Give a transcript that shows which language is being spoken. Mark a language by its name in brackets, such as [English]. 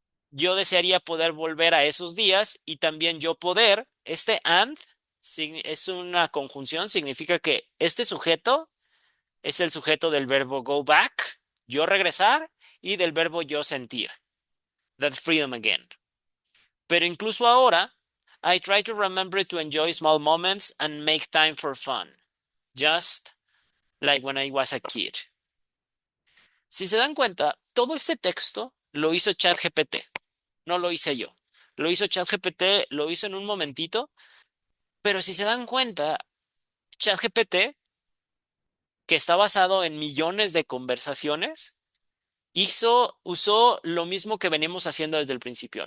[Spanish] Yo desearía poder volver a esos días y también yo poder, este and es una conjunción, significa que este sujeto es el sujeto del verbo go back, yo regresar, y del verbo yo sentir. [English] That freedom again. [Spanish] Pero incluso ahora, [English] I try to remember to enjoy small moments and make time for fun. Just like when I was a kid. [Spanish] Si se dan cuenta, todo este texto lo hizo ChatGPT, no lo hice yo. Lo hizo ChatGPT, lo hizo en un momentito, pero si se dan cuenta, ChatGPT, que está basado en millones de conversaciones, usó lo mismo que venimos haciendo desde el principio.